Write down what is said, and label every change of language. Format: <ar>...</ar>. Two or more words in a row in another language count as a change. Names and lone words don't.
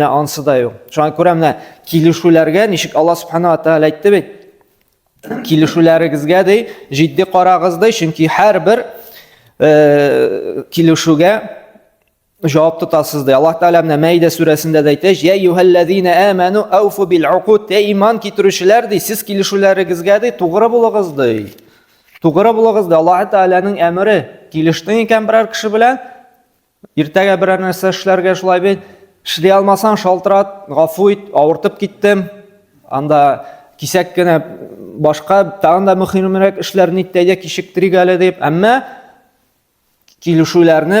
<tt>Менә ансы да юк. Шуңа күрә менә килешүләргә ничек Алла</tt> <ar>سبحانه وتعالى</ar> <tt>әйтте бит. Килешүләрегезгә ди җитди карагыз ди, чөнки һәрбер килешүгә җавап тотасыз ди. Аллаһ Тәала менә Мәйдә сүрәсендә дә әйтә:</tt> <ar>"يا أيها الذين آمنوا أوفوا بالعقود",</ar> <tt>иман китерүчеләр ди, сез килешүләрегезгә ди тугры булыгыз ди. Тугры булыгыз ди. Аллаһ Тәаланың әмере, килештең икән берәр кеше белән, Иртәгә берәр нәрсә эшләргә шулай бит, эшли алмасаң шалтырат, гафу ит, авыртып киттем. Анда кисәк кенә башка тагын да мөһимрәк эшләрне иттәгә кичектерик әле дип, әмма килешүләрне</tt>